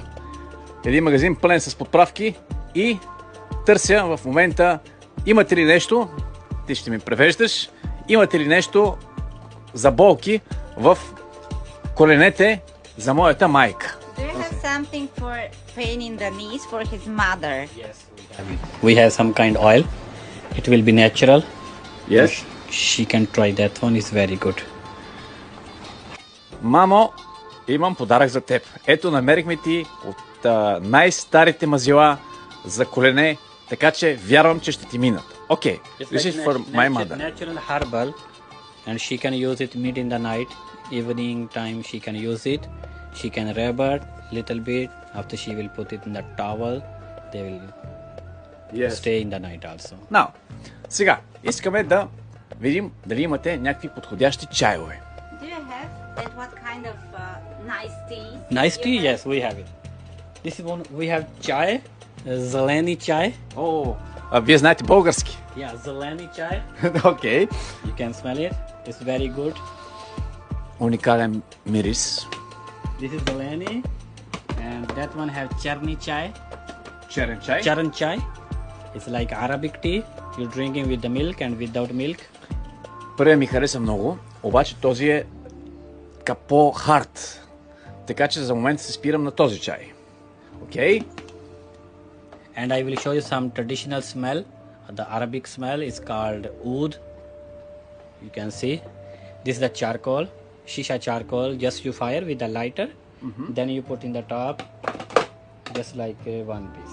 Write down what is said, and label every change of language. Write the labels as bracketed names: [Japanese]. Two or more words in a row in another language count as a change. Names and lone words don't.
[Bulgarian] Един магазин пълен с подправки и търся в момента, имате ли нещо, ти ще ми превеждаш, имате ли нещо за болки в коленете за моята майка. [English] Do you have something for pain in the knees for his mother? Yes, we have some kind of oil. It will be natural. Yes. She can try that one. It's very good. [Bulgarian] Мамо, имам подарък за теб. Ето, намерихме ти от най-старите мазила за колене, така че вярвам, че ще ти минат. [English] Okay, this is for my mother. Natural herbal, and she can use it mid in the night, evening time. She can use it. She can rub it little bit. After she will put it in the towel. They will stay in the night also. Now, [Bulgarian] сега искаме да видим дали имате някакви подходящи чайове. [English] Do you have that what kind of nice tea? Nice tea, yes, we have it. This is one. We have chai, [Bulgarian] зелени чай. О, вие знаете български. Yeah, зелени чай. Окей. [English] You can smell it. It's very good. [Bulgarian] Уникален мирис. [English] This is zeleni, and that one have [Bulgarian] черни чай. Черен чай. черен чай. [English] It's like Arabic tea. You're drinking with the milk and without milk. [Bulgarian] Първият ми хареса много, обаче този е така по-хард. Така че за момента се спирам на този чай. Окей? [English] And I will show you some traditional smell. The Arabic smell is called oud. You can see. This is the charcoal. Shisha charcoal. Just you fire with the lighter. Then you put in the top. Just like one piece.